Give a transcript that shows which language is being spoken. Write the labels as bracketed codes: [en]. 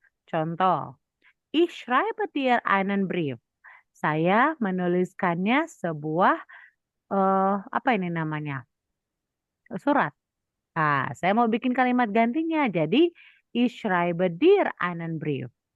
[id] Contoh, [de] ich schreibe dir einen Brief. [id] Saya menuliskannya sebuah apa ini namanya? Surat. Nah, saya mau bikin kalimat gantinya. Jadi, [de] ich schreibe dir einen Brief.